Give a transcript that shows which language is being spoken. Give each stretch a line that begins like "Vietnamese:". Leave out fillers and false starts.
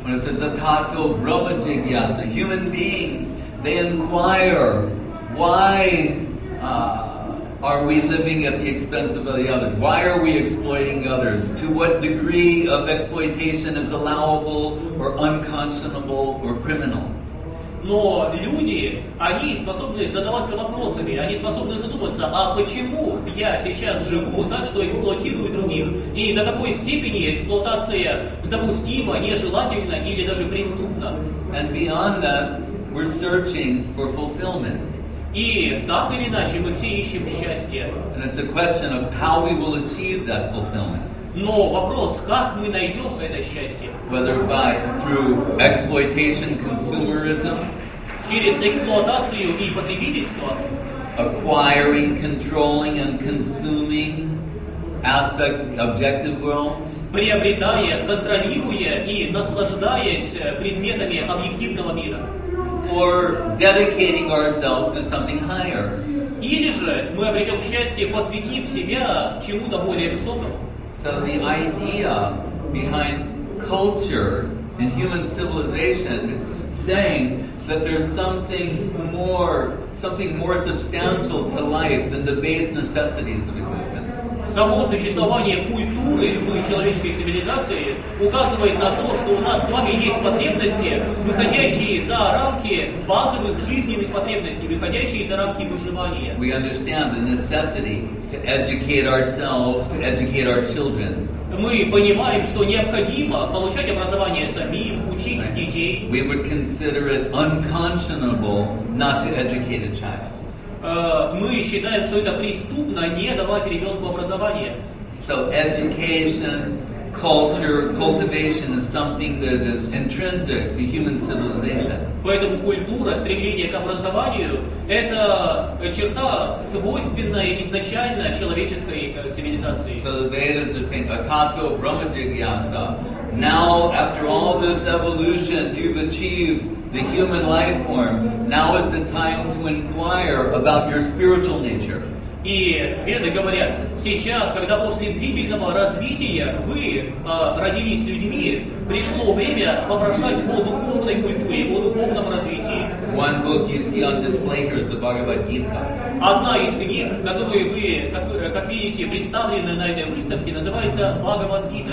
English: When it says atato brahma jigyasa, human beings, they inquire why are we living at the expense of the others? Why are we exploiting others? To what degree of exploitation is allowable or unconscionable or criminal?
Russian: Но люди, они способны задаваться вопросами, они способны задуматься, а почему я сейчас живу так, что эксплуатирую других? И до какой степени эксплуатация допустима, нежелательна или даже преступна?
English: And beyond that, we're searching for fulfillment.
Russian: И так или иначе мы все ищем счастье.
English: And it's a question of how we will achieve that fulfillment.
Russian: Но вопрос, как мы найдем это счастье?
English: Whether through exploitation, consumerism,
Russian: Через эксплуатацию и потребительство,
English: acquiring, controlling, and consuming aspects of the objective world,
Russian: приобретая, контролируя и наслаждаясь предметами объективного мира.
English: or dedicating ourselves to something higher.
Russian: Или же мы обретем счастье, посвятив себя чему-то более высокому.
English: So the idea behind culture and human civilization is saying that there's something more substantial to life than the base necessities of existence.
Russian: Само существование культуры в человеческой цивилизации указывает на то, что у нас с вами есть потребности, выходящие за рамки базовых жизненных потребностей, выходящие за рамки выживания.
English: We understand the necessity to educate ourselves, to educate our children.
Russian: Мы понимаем, что необходимо получать образование самим, учить детей.
English: We would consider it unconscionable not to educate a child.
Russian: Мы считаем, что это преступно не давать ребенку образование.
English: So education, culture, cultivation is something that is intrinsic to human civilization.
Russian: Поэтому культура, стремление к образованию – это черта, свойственная изначально человеческой цивилизации.
English: So the Vedas are saying, Atato Brahma Jigyasa. Now, after all this evolution, you've achieved the human life form. Now is the time to inquire about your spiritual nature.
Russian: И Веды говорят, сейчас, когда после длительного развития вы родились людьми, пришло время вопрошать о духовной культуре, о духовном развитии.
English: One book you see on display here is the Bhagavad Gita.
Russian: Одна из книг, которую вы, как видите, представлены на этой выставке, называется Бхагавад-гита.